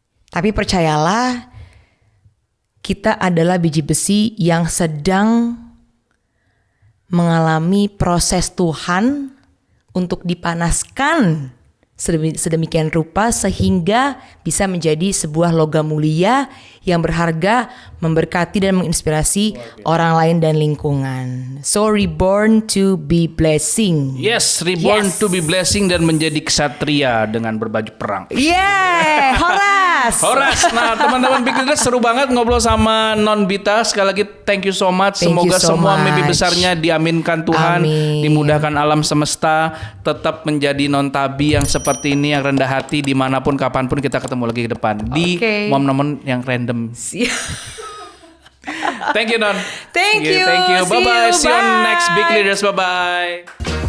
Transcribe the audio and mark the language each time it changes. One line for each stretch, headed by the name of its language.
Indonesian: Tapi percayalah, kita adalah biji besi yang sedang mengalami proses Tuhan untuk dipanaskan sedemikian rupa sehingga bisa menjadi sebuah logam mulia yang berharga, memberkati dan menginspirasi orang lain dan lingkungan.
English: So reborn to be blessing.
Indonesian: Yes,
English: reborn to be blessing
Indonesian: dan menjadi ksatria dengan berbaju perang.
English: Yeah, Horas.
Indonesian: Horas. Nah, teman-teman Big Leaders, seru banget ngobrol sama Non Bita. Sekali lagi
English: thank you so much.
Indonesian: Semoga semua mimpi besarnya diaminkan Tuhan, dimudahkan alam semesta, tetap menjadi non tabi yang seperti ini, yang rendah hati dimanapun kapanpun. Kita ketemu lagi ke depan di momen-momen yang random.
English: Thank you Non. Thank you. Bye bye. See you on Bye. next Big Leaders. Bye bye.